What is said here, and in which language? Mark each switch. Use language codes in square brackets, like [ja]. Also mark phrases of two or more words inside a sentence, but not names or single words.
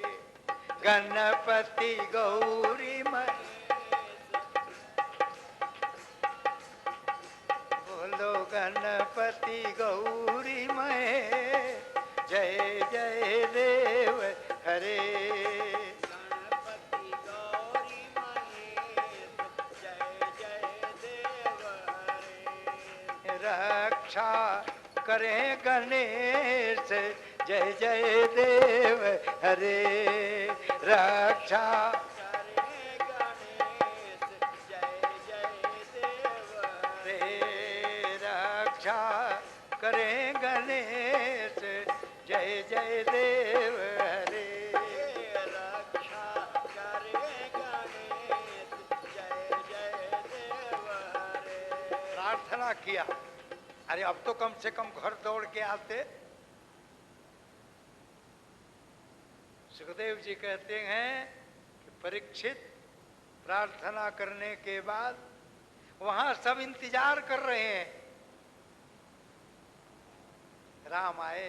[hi] गणपति गौरी महेश, बोलो गणपति गौरी महेश जय जय देव हरे। गणपति गौरी महेश जय जय देव हरे। रक्षा करें गणेश जय जय देव हरे। रक्षा करें गणेश जय जय देव हरे। रक्षा करें गणेश जय जय देव हरे। रक्षा करें गणेश जय जय देव हरे। प्रार्थना किया, अरे अब तो कम से कम घर दौड़ के आते। सुखदेव जी कहते हैं कि परीक्षित प्रार्थना करने के बाद वहां सब इंतजार कर रहे हैं, राम आए।